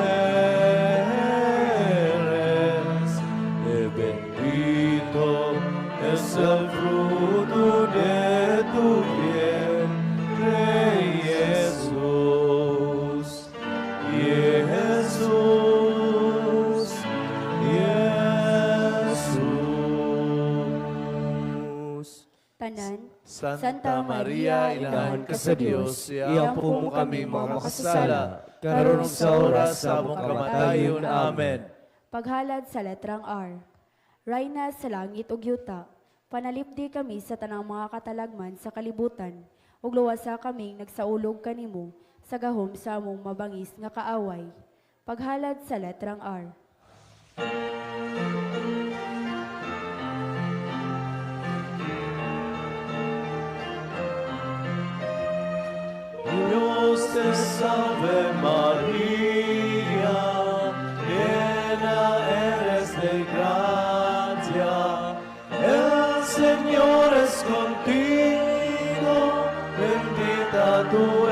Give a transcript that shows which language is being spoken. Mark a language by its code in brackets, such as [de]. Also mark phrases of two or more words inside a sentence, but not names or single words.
[es] mujeres, bendito es el fruto de tu vientre, Jesús, Jesús, Jesús. [ceb] Tanan, Santa Maria, inahan ka sa Dios, iampo mo kami mga makasasala, karunong sa oras sa among kamatayon. Amen. paghalad sa letrang R. Rayna sa langit ug yuta, panalipdi kami sa tanang mga katalagman sa kalibutan, ug luwasa kaming nagsaulog kanimo sa gahom sa among mabangis nga kaaway. Paghalad sa letrang R. [es] Dios te salve María, llena eres de gracia, el Señor es contigo, bendita tú